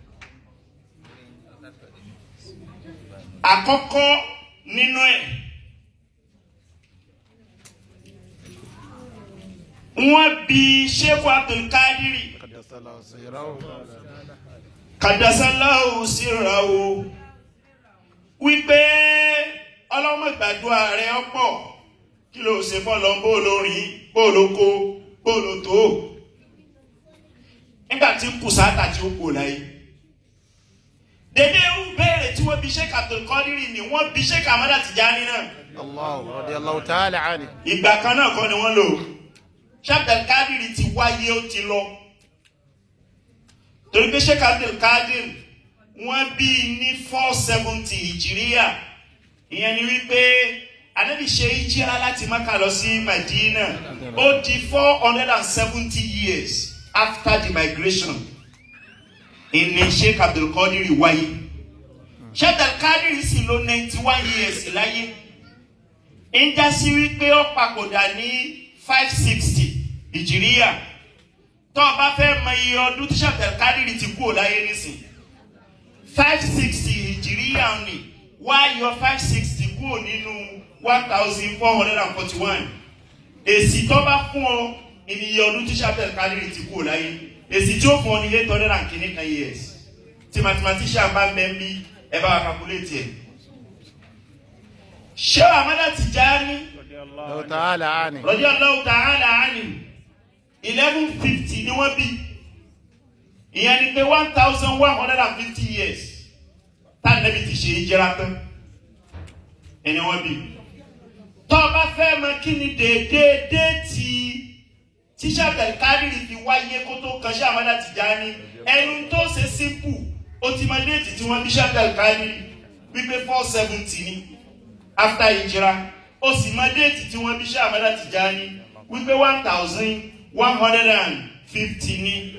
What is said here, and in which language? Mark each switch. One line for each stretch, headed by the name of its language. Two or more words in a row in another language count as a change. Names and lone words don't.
Yoruba: Àkọ́kọ́ nínú ẹ̀ wọ́n bi Sheikh Abdul Qadir
Arabic: قدس الله سره
Yoruba: wípé ọlọ́mọ ìgbàdúrà rẹ̀ ọ̀pọ̀ kí ló ṣe fọ́lọ́ bóolórin bóolóko bóolótó nígbà tí kùsàtà tí ó kò láyé. Dédé ń béèrè tí wọ́n bi Sheikh Abdul Qadir ni wọ́n bi Sheikh Ahmad Tijani náà.
Arabic: الله رضي الله تعالى عنه.
Yoruba: Ìgbà kan náà kọ́ ni wọ́n lò. Sheikh Abdul Qadir ti wáyé ó ti lọ. Torí pé Sheikh Abdul Qadir wọ́n bí ní 470 Hijriya. Ìyẹn ni wípé Ànábì ṣe hijira láti Mákà lọ sí Madina.
English: Ó di 470 years after the migration.
Yoruba: Ìní Sheikh Abdul Qadir wáyé. Sheikh Abdul Qadir sì lò 91 years láyé. Ń já sí wípé ó papòdà ní 560 Hijriya. Tó bá fẹ́ mọ iye ọdún tí Sheikh Abdul Qadir ti kú láyé nísìn. 560 Hijriya ni wá yọ 560 kúrò nínú 1441. Èsì tó bá fún ọ iye ọdún tí Sheikh Abdul Qadir ti kú láyé. Èsì tí ó fún ọ ní 800 and kìnnìkan years. Tí mathematician bá ń bẹ́ ń bí ẹ bá wa calculate ẹ̀. Sheikh Ahmad Tijani
Arabic: رضي الله تعالى عنه
Yoruba: 1150 ni wọ́n bí. Ìyẹn ni pé 1150 years tá Ànábì ti ṣe hijira tán. ẹni wọ́n bí. Tó bá fẹ́ mọ̀ kí ni déédéé tí Sheikh Abdul Qadir fi wáyé kó tó kan Sheikh Ahmad Tijani, ẹnu tó ṣe simple ó ti mọ déètì tí wọ́n bí Sheikh Abdul Qadir wípé 470 ni after hijra, ó sì mọ déètì tí wọ́n bí Sheikh Ahmad Tijani wípé 1150 ni.